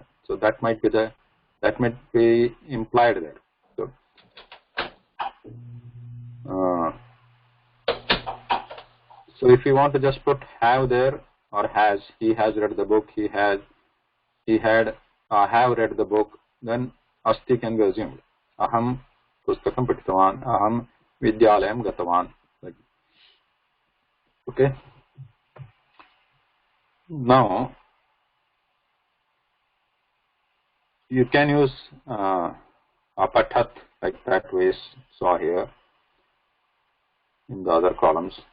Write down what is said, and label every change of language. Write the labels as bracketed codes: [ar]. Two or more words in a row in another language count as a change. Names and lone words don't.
[en] So that might be implied there. So if you want to just put have there or has, he has read the book, I have read the book, then asti can be assumed. [sa] Aham pustakam patitavan, aham vidyalayam gatavan. [en] Okay. Now you can use apatat like that we saw here in the other columns.